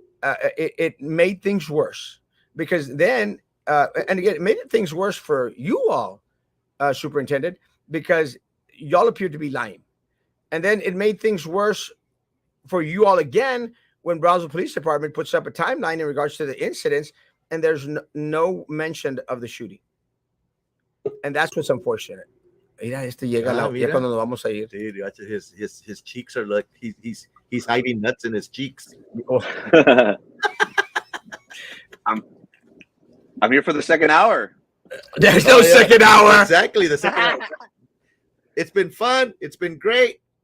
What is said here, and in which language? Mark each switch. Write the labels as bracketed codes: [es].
[en] It made things worse because then, and again, it made things worse for you all, superintendent, because y'all appeared to be lying. And then it made things worse for you all again when Brownsville Police Department puts up a timeline in regards to the incidents, and there's no mention of the shooting. And that's what's unfortunate. [es] Mira, ya cuando nos vamos a ir. [en] Dude, his cheeks are like he's hiding nuts in his cheeks. I'm here for the second hour. There's no second hour. Exactly, the second hour. It's been fun. It's been great.